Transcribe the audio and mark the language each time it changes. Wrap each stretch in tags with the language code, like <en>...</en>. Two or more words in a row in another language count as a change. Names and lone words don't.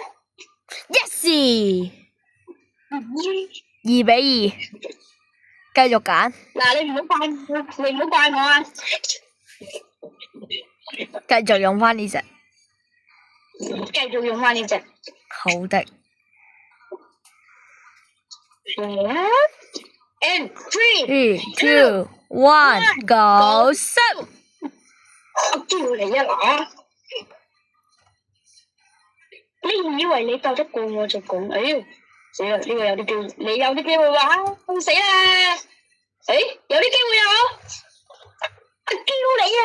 <yue>！Yes！ 2-2，繼續揀。嗱，你唔好怪我啊！繼續用翻呢隻。繼續用翻呢隻。好的。</yue> <en>And 3, 2, 1 go shoot！</en> <yue>我叫你啊嗱！你以為你鬥得過我就講，哎呀，死啦！呢個有啲機會，你有啲機會玩，死啦！誒，有啲機會啊！我叫你啊！</yue>